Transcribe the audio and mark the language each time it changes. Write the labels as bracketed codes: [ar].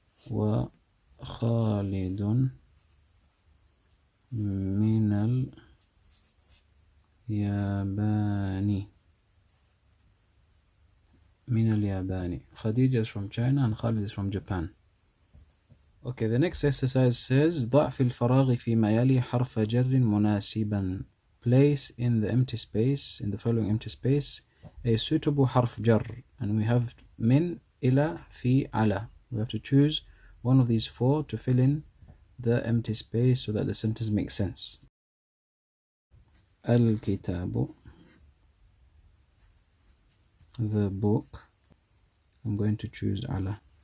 [ar] وخالد من اليابان. من اليابان. [en] Khadija is from China and Khalid is from Japan. Okay, the next exercise says [ar] ضع في الفراغ فيما يلي حرف جر مناسبا. [en] Place in the empty space, in the following empty space, a suitable حرف جر. And we have من, إلى, في, على. We have to choose one of these four to fill in the empty space so that the sentence makes sense. [ar] الكتاب. [en] The book. I'm going to choose على.